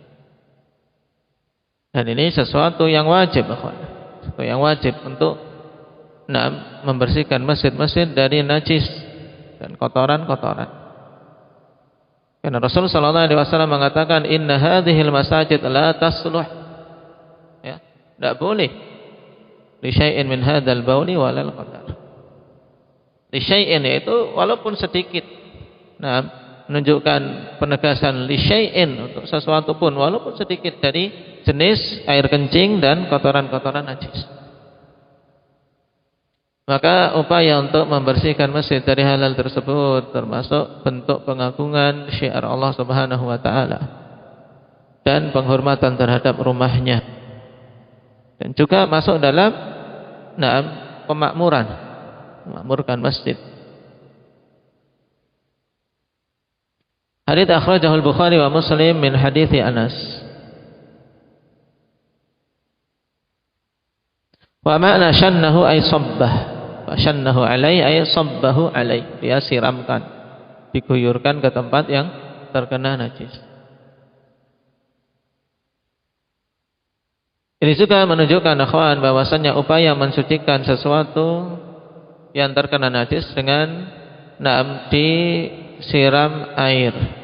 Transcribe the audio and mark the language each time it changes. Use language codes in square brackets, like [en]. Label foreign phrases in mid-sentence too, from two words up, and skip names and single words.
[id] Dan ini sesuatu yang wajib, sesuatu yang wajib untuk membersihkan masjid-masjid dari najis dan kotoran-kotoran. Karena Rasul [ar] صلى الله عليه وسلم [id] mengatakan, [ar] إن هذه المساجد لا تصلح, [id] ya, tidak boleh [ar] لشيء من هذا البول ولا القذر. لشيء [id] itu walaupun sedikit. Nah, menunjukkan penegasan [ar] لشيء [id] untuk sesuatu pun walaupun sedikit dari jenis air kencing dan kotoran-kotoran najis. Maka upaya untuk membersihkan masjid dari halal tersebut termasuk bentuk pengagungan syiar Allah [ar] سبحانه وتعالى [id] dan penghormatan terhadap rumahnya. Dan juga masuk dalam pemakmuran, memakmurkan masjid. [ar] حديث أخرجه البخاري ومسلم من حديث أنس. ومعنى شنه أي صبه. شنه عليه أي صبه عليه. [id] Dia siramkan, diguyurkan ke tempat yang terkena najis. Ini juga menunjukkan akhwan bahwasanya upaya mensucikan sesuatu yang terkena najis dengan disiram air.